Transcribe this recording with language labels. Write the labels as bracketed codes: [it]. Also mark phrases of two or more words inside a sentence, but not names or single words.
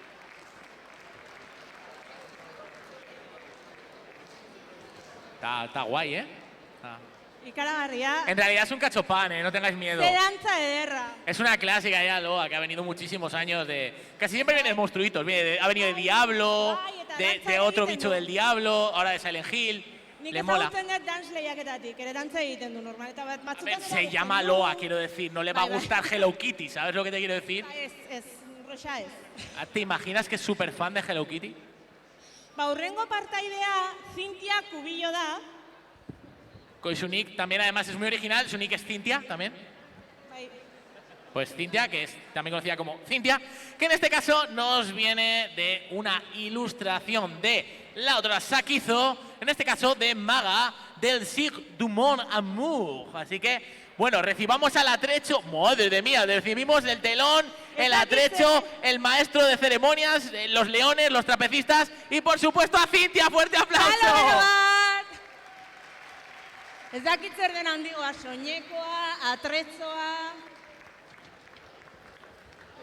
[es] Está guay, [eu] Ikaragarria. [es] En realidad es un cachopán, no tengáis miedo. [eu] Ze dantza ederra. [es] Es una clásica ya, Loa, que ha venido muchísimos años de... Casi siempre vienen monstruitos. Ha venido de Diablo, de otro bicho del Diablo, ahora de Silent Hill. [eu] Nik [es] Le mola. [eu] ezagutzen dut dance lehiaketatik, ere dantza egiten du normal, eta batzutan... [es] Se llama Loa, quiero decir. No le va a gustar Hello Kitty, ¿sabes lo que te quiero decir? [eu] Ez, roxa ez. [es] ¿Te imaginas que es súper fan de Hello Kitty? [eu] Ba, hurrengo partaidea, Cintia Cubillo da. [es] Con su nick también, además, es muy original. Su nick es Cintia también. [eu] Bai. [es] Pues Cintia, que es también conocida como Cintia, que en este caso nos viene de una ilustración de la autora Sakizo, en este caso de Maga, del Cirque du Mon Amour. Así que, bueno, recibamos al atrecho, madre de mía, recibimos el telón, el atrecho, el maestro de ceremonias, los leones, los trapecistas y por supuesto a Cintia, fuerte aplauso. [eu] Ez dakit zer den handigoa, soinekoa, atretzoa...